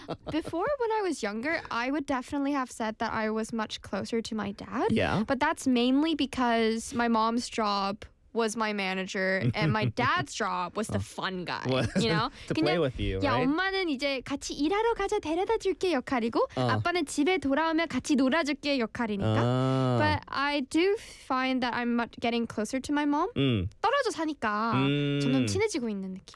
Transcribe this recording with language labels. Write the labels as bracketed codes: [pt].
[en] Before, when I was younger, I would definitely have said that I was much closer to my dad. Yeah. But that's mainly because my mom's job was my manager and my dad's job was the fun guy, you know? to 근데, play with you, right? [ko] 야, 엄마는 이제 같이 일하러 가자 데려다 줄게 역할이고 아빠는 집에 돌아오면 같이 놀아줄게 역할이니까. [en] But I do find that I'm getting closer to my mom. [ko] 떨어져 사니까 점점 친해지고 있는 느낌.